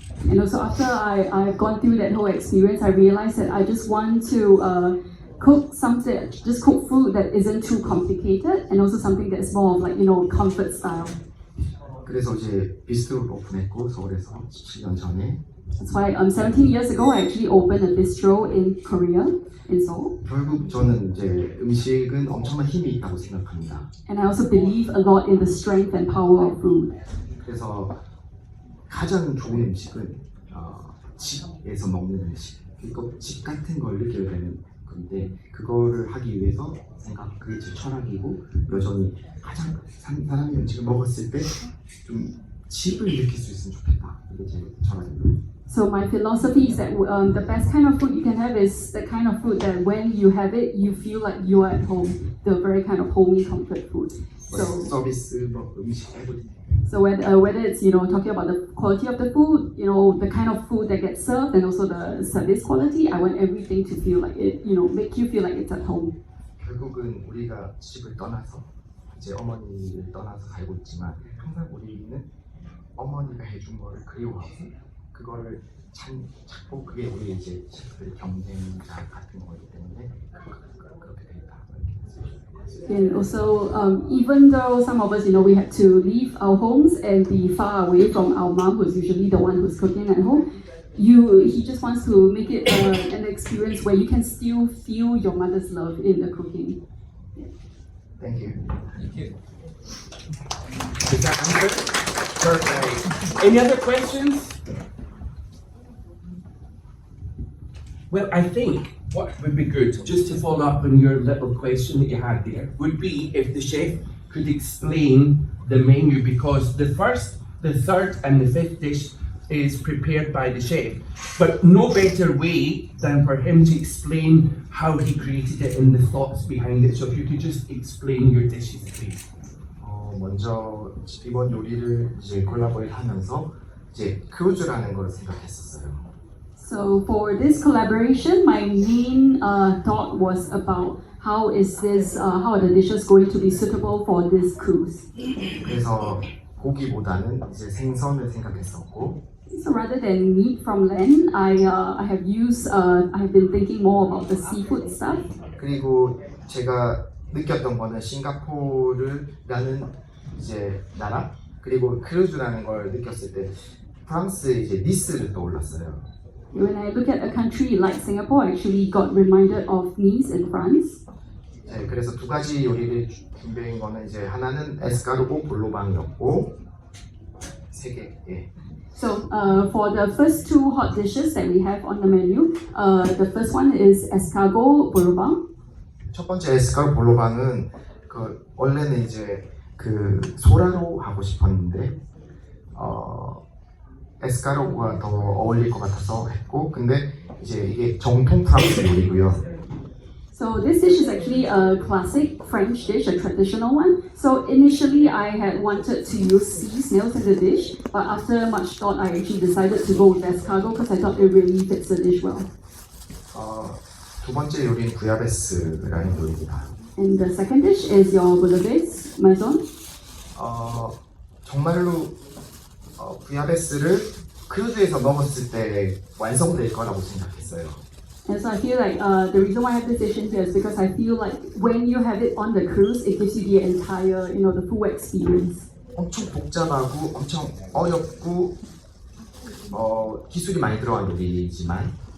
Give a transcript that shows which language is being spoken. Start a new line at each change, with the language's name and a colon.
English: And also after I've gone through that whole experience, I realized that I just want to cook food that isn't too complicated, and also something that's more of comfort style.
Korean: 그래서 이제 비스트로를 오픈했고 서울에서 17년 전에.
English: That's why 17 years ago I actually opened a bistro in Korea, in Seoul.
Korean: 결국 저는 이제 음식은 엄청난 힘이 있다고 생각합니다.
English: And I also believe a lot in the strength and power of food.
Korean: 그래서 가장 좋은 음식은 집에서 먹는 음식, 그리고 집 같은 걸 느껴야 되는 건데 그거를 하기 위해서 그게 제 철학이고 여전히 가장 사람이 음식을 먹었을 때 좀 집을 느낄 수 있으면 좋겠다. 이게 제 철학입니다.
English: So my philosophy is that the best kind of food you can have is the kind of food that when you have it, you feel like you are at home. The very kind of homey comfort food. So
Korean: 서비스, 음식,
English: everything. So whether it's talking about the quality of the food, the kind of food that gets served, and also the service quality, I want everything to feel like it, make you feel like it's at home.
Korean: 결국은 우리가 집을 떠나서 이제 어머니를 떠나서 살고 있지만 항상 우리는 어머니가 해준 거를 그리워하고 그거를 찾고 그게 우리 이제 셰프들의 경쟁자 같은 거기 때문에 그렇게 되겠다.
English: And also, even though some of us, we had to leave our homes and be far away from our mom, who's usually the one who's cooking at home, he just wants to make it an experience where you can still feel your mother's love in the cooking. Thank you. Thank you. Does that answer? Perfect. Any other questions? Well, I think what would be good, just to follow up on your little question that you had there, would be if the chef could explain the menu, because the first, the third and the fifth dish is prepared by the chef, but no better way than for him to explain how he created it and the thoughts behind it. So if you could just explain your dishes, please.
Korean: 먼저 이번 요리를 이제 콜라보레이트 하면서 이제 크루즈라는 걸 생각했었어요.
English: So for this collaboration, my main thought was about how are the dishes going to be suitable for this cruise.
Korean: 그래서 고기보다는 이제 생선을 생각했었고,
English: So rather than meat from land, I have been thinking more about the seafood stuff.
Korean: 그리고 제가 느꼈던 거는 싱가포르라는 이제 나라, 그리고 크루즈라는 걸 느꼈을 때 프랑스 이제 니스를 떠올랐어요.
English: When I look at a country like Singapore, I actually got reminded of Nice in France.
Korean: 네, 그래서 두 가지 요리를 준비한 거는 이제 하나는 에스카르고 볼로방이었고 세 개. 예.
English: So for the first two hot dishes that we have on the menu, the first one is escargot bourbon.
Korean: 첫 번째 에스카르고 볼로방은 그 원래는 이제 그 소라로 하고 싶었는데 에스카르고가 더 어울릴 것 같아서 했고, 근데 이제 이게 정통 프랑스 요리고요.
English: So this dish is actually a classic French dish, a traditional one. So initially I had wanted to use sea snails in the dish, but after much thought I actually decided to go with escargot because I thought it really fits the dish well.
Korean: 두 번째 요리는 부야베스라는 요리입니다.
English: And the second dish is your bouillabaisse maison.
Korean: 정말로 부야베스를 크루즈에서 먹었을 때 완성될 거라고 생각했어요.
English: And so I feel like the reason why I have this dish in here is because I feel like when you have it on the cruise, it gives you the entire, the full experience.
Korean: 엄청 복잡하고 엄청 어렵고 기술이 많이 들어간 요리지만